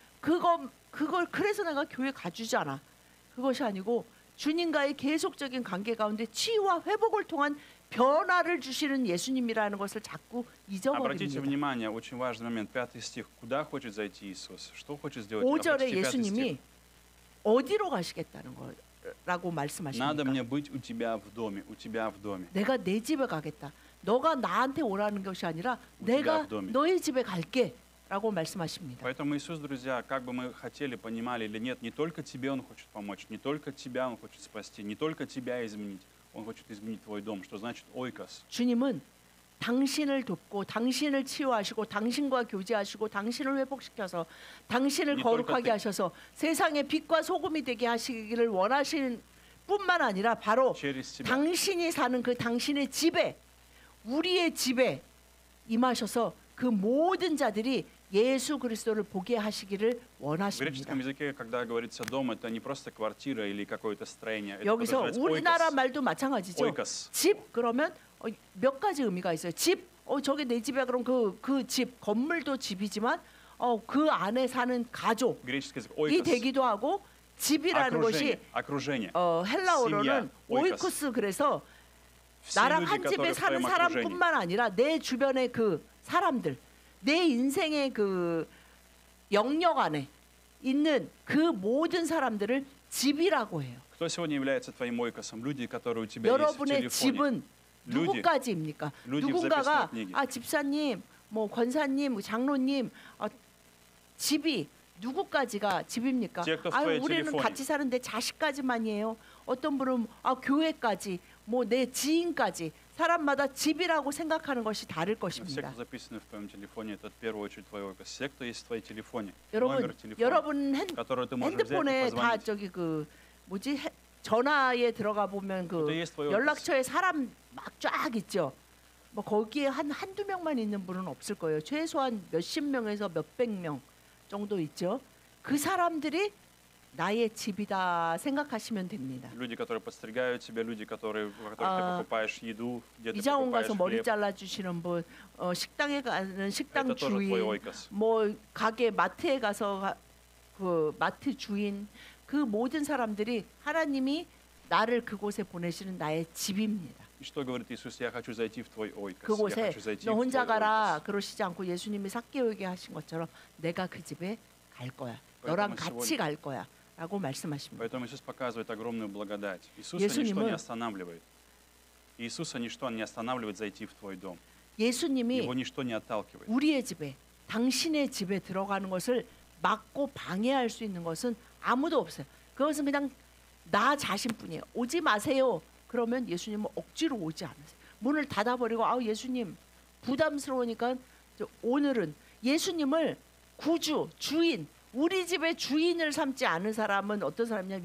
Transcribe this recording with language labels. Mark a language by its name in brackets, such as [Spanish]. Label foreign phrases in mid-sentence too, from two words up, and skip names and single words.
[Korean] 그걸 그래서 내가 교회 가주잖아. 그것이 아니고 주님과의 계속적인 관계 가운데 치유와 회복을 통한 변화를 주시는 예수님이라는 것을 자꾸 [Russian] Обратите [Korean] 잊어버립니다. [Russian] внимание, очень важный момент, 5 стих. Куда хочет зайти Иисус? Что хочет сделать? [Korean] 5절에 [Russian] Обратите 5 [Korean] 예수님이 [Russian] стих. [Korean] 어디로 가시겠다는 거라고 [Russian] Надо [Korean] 말씀하십니까? [Russian] мне быть у тебя в доме, у тебя в доме. [Korean] 내가 내 집에 가겠다. 너가 나한테 오라는 것이 아니라 내가 [Russian] в доме. [Korean] 너의 집에 갈게 라고 말씀하십니다. [Russian] Поэтому Иисус, друзья, как бы мы хотели, понимали или нет, не только тебе Он хочет помочь, не только тебя Он хочет спасти, не только тебя изменить. Он хочет изменить твой дом. Что значит ойкос? [Korean] 주님은 당신을 돕고 당신을 치유하시고 당신과 교제하시고 당신을 회복시켜서 당신을 이 거룩하게 똑같아. 하셔서 세상의 빛과 소금이 되게 하시기를 원하시는 뿐만 아니라 바로 [Russian] Через тебя. [Korean] 당신이 사는 그 당신의 집에 우리의 집에 임하셔서 그 모든 자들이 예수 그리스도를 보게 하시기를 [Russian] В [Korean] 원하십니다. [Russian] греческом языке, когда говорится дом, это не просто квартира или какое-то строение. Это [Korean] 여기서 [Russian] подразумевается [Korean] 우리나라 [Russian] ойкос. [Korean] 말도 마찬가지죠. [Russian] ойкос. [Korean] 집 그러면 몇 가지 의미가 있어요. 집, 저게 내 집이야. 그럼 그 집, 건물도 집이지만 그 안에 사는 가족 [Russian] Греческий язык [Korean] 이 [Russian] ойкос. [Korean] 되기도 하고 집이라는 것이 [Russian] Окружение. [Korean] 헬라어로는 오이코스. 오이코스 그래서 [Russian] Все [Korean] 나랑 [Russian] люди, [Korean] 한 집에 [Russian] которые в [Korean] 사는 [Russian] твоем окружении. [Korean] 사람뿐만 아니라 내 주변의 그 사람들, 내 인생의 그 영역 안에 있는 그 모든 사람들을 집이라고 해요. [Russian] Кто сегодня является твоим ойкосом? Люди, которые у тебя есть в [Korean] 여러분의 [Russian] телефоне. [Korean] 집은 [Russian] люди, [Korean] 누구까지입니까? [Russian] люди в [Korean] 누군가가 [Russian] записной книге. [Korean] 집사님, 뭐 권사님, 장로님 집이 누구까지가 집입니까? [Russian] те, кто в твоей [Korean] 우리는 [Russian] телефоне. [Korean] 같이 사는데 자식까지만이에요. 어떤 분은 교회까지, 뭐 내 지인까지 사람마다 집이라고 생각하는 것이 다를 [Russian] Все, [Korean] 것입니다. [Russian] кто записаны в твоем телефоне, это в первую очередь твой ойкос. Все, кто есть в твоей телефоне, [Korean] 여러분, [Russian] номер телефона, [Korean] 여러분 [Russian] который ты можешь взять и [Korean] 핸드폰에 다 [Russian] позвонить. [Korean] 저기 전화에 들어가 보면 [Russian] Это и есть твой ойкос. [Korean] 연락처에 사람 막 쫙 있죠. 뭐 거기에 한두 명만 있는 분은 없을 거예요. 최소한 몇십 명에서 몇백 명 정도 있죠. 그 사람들이 나의 집이다 생각하시면 됩니다. [Russian] Люди, которые подстригают тебя, люди, у которых ты покупаешь еду, где ты [Korean] 이장원 [Russian] покупаешь [Korean] 가서 머리 [Russian] хлеб. [Korean] 잘라 주시는 분, 식당에 가는 식당 [Russian] Это тоже твой [Korean] 주인, [Russian] ойкос. [Korean] 뭐 가게 마트에 가서 그 마트 주인, 그 모든 사람들이 하나님이 나를 그곳에 보내시는 나의 집입니다. [Russian] И что говорит Иисус? Я хочу зайти в твой ойкос. Я [Korean] 그곳에 [Russian] хочу зайти [Korean] 너 [Russian] в [Korean] 혼자 [Russian] твой [Korean] 가라 [Russian] ойкос. [Korean] 그러시지 않고 예수님이 삭개오에게 하신 것처럼 내가 그 집에 갈 거야. 너랑 [Russian] Поэтому [Korean] 같이 갈 거야. 라고 말씀하십니다. [Russian] Поэтому Иисус показывает огромную благодать. Иисуса ничто [Korean] 예수님은 [Russian] не останавливает. Иисуса ничто не останавливает зайти в твой дом. [Korean] 예수님이 [Russian] Его ничто не отталкивает. [Korean] 우리의 집에 당신의 집에 들어가는 것을 막고 방해할 수 있는 것은 아무도 없어요. 그것은 그냥 나 자신뿐이에요. 오지 마세요. 그러면 예수님은 억지로 오지 않으세요. 문을 닫아버리고 예수님 부담스러우니까 오늘은 예수님을 구주, 주인, 우리 집의 주인을 삼지 않은 사람은 어떤 사람이냐?